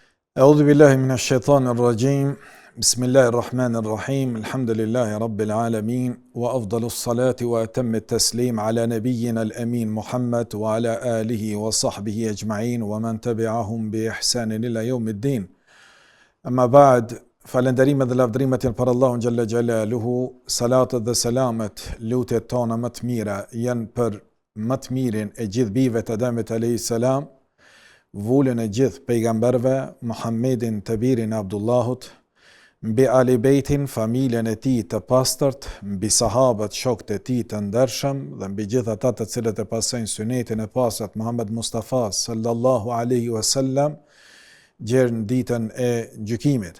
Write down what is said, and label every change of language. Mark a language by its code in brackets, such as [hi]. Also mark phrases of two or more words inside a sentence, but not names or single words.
[ar] أعوذ بالله من الشيطان الرجيم بسم الله الرحمن الرحيم الحمد لله رب العالمين وأفضل الصلاة وأتم التسليم على نبينا الأمين محمد وعلى آله وصحبه أجمعين ومن تبعهم بإحسان إلى يوم الدين أما بعد [sq] falënderimet dhe lavdrimet janë për Allahun [ar] جل جلاله, [sq] salatet dhe selamet, lutjet tona më të mira janë për më të mirin e gjithë bijve të Ademit [ar] عليه السلام, [sq] vullën e gjithë pejgamberve, Muhammedin të birin e Abdullahut, mbi Ali Bejtin, familjen e tij të pastërt, mbi sahabët, shokët e tij të ndershëm dhe mbi gjithë ata të cilët e pasojnë sunetin e pastërt Muhammed Mustafa [ar] صلى الله عليه وسلم [sq] deri në ditën e gjykimit.